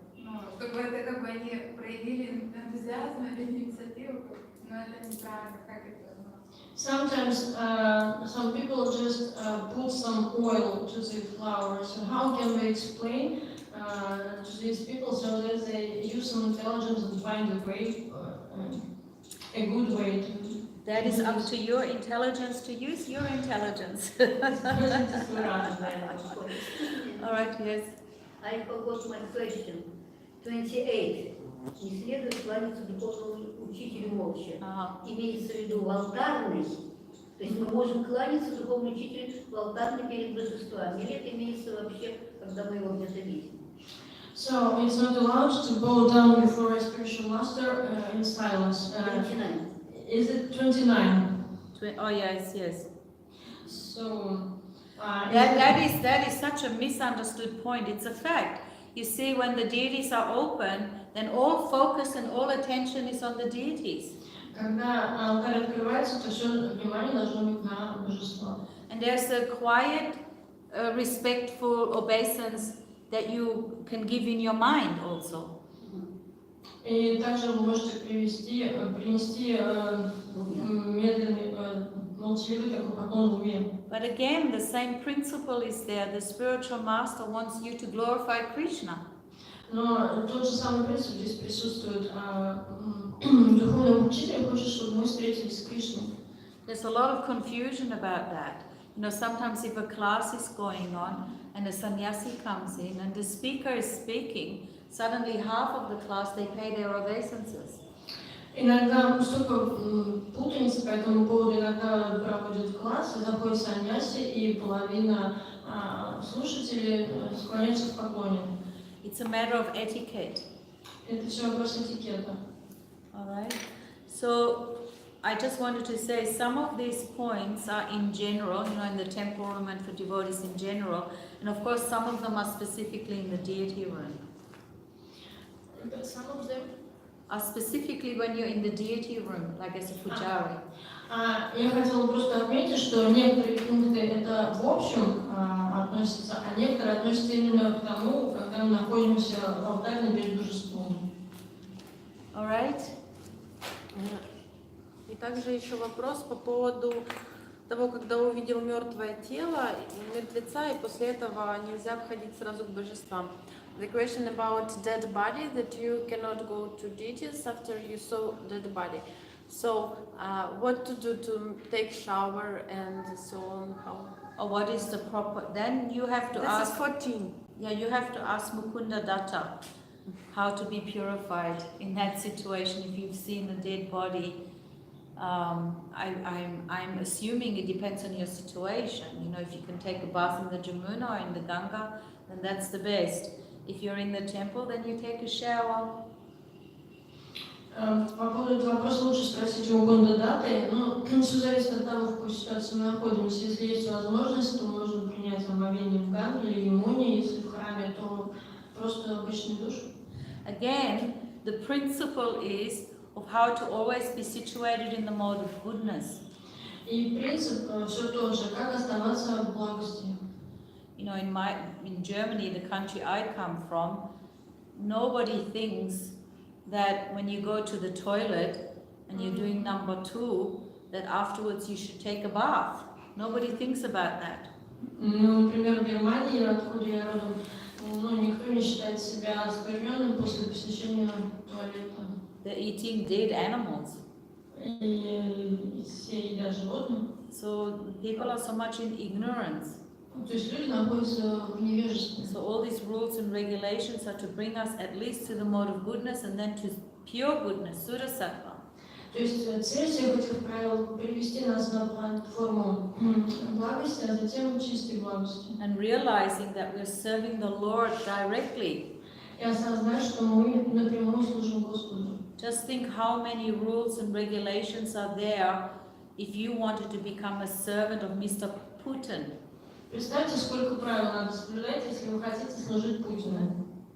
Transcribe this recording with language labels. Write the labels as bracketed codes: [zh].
[ru] Ну, чтобы это как бы они проявили энтузиазм или инициативу, но это неправильно, как это? [en] Sometimes some people just put some oil to the flowers. So how can we explain to these people so that they use some intelligence and find a way, a good way to? That is up to your intelligence to use your intelligence. All right, yes. I forgot my question. 28. [ru] Не следует кланяться духовному учителю молча. Имеется в виду в алтарной То есть мы можем кланяться духовному учителю в алтарно перед божествами. Или это имеется вообще, когда мы его где-то видим? [en] So it's not allowed to bow down before a spiritual master in silence. 29. Is it 29? Oh yes, yes. So That is such a misunderstood point. It's a fact. You see, when the deities are open, then all focus and all attention is on the deities. [ru] Когда алтарь открывается, то все внимание должно быть на божество. [en] And there's a quiet, respectful obeisance that you can give in your mind also. [ru] И также вы можете принести медленный, молчаливый такой поклон в уме. [en] But again, the same principle is there. The spiritual master wants you to glorify Krishna. [ru] Но тот же самый принцип здесь присутствует. Духовный учитель хочет, чтобы мы встретились с Кришной. [en] There's a lot of confusion about that. You know, sometimes if a class is going on and a sannyasi comes in and the speaker is speaking, suddenly half of the class, they pay their obeisances. [ru] Иногда столько путаницы по этому поводу, иногда проводят класс, заходит саньяси, и половина слушателей склоняются в поклоне. [en] It's a matter of etiquette. [ru] Это все вопрос этикета. [en] All right. So I just wanted to say some of these points are in general, you know, in the temple room and for devotees in general, and of course some of them are specifically in the deity room. But some of them Are specifically when you're in the deity room, like as a pujari. [ru] Я хотела просто отметить, что некоторые пункты это в общем относятся, а некоторые относятся именно к тому, когда мы находимся в алтарном перед божеством. [en] All right. [ru] И также еще вопрос по поводу того, когда увидел мертвое тело мертвеца, и после этого нельзя входить сразу к божествам. [en] The question about dead body, that you cannot go to deities after you saw dead body. So, what to do to take shower and so on? How? Or what is the proper? Then you have to ask. This is 14. Yeah, you have to ask Mukunda Datta how to be purified in that situation. If you've seen a dead body, I'm assuming it depends on your situation. You know, if you can take a bath in the Jamuna or in the Ganga, then that's the best. If you're in the temple, then you take a shower. [ru] По поводу этого вопроса лучше спросить у Мукунда Датты. Ну, все зависит от того, в какой ситуации мы находимся. Если есть возможность, то можно принять омовение в Ганге или Ямуне. Если в храме, то просто обычный душ. [en] Again, the principle is of how to always be situated in the mode of goodness. [ru] И принцип все тот же, как оставаться в благости. [en] You know, in Germany, the country I come from, nobody thinks that when you go to the toilet and you're doing number 2, that afterwards you should take a bath. Nobody thinks about that. [ru] Ну, например, в Германии, откуда я родом, никто не считает себя оскверненным после посещения туалета. [en] They're eating dead animals. [ru] И все едят животных. [en] So people are so much in ignorance. [ru] То есть люди находятся в невежестве. [en] So all these rules and regulations are to bring us at least to the mode of goodness and then to pure goodness, Surasattva. [ru] То есть цель всех этих правил привести нас на платформу благости, а затем чистой благости. [en] And realizing that we're serving the Lord directly. [ru] И осознать, что мы напрямую служим Господу. [en] Just think how many rules and regulations are there if you wanted to become a servant of Mr. Putin. [ru] Представьте, сколько правил надо соблюдать, если вы хотите служить Путину.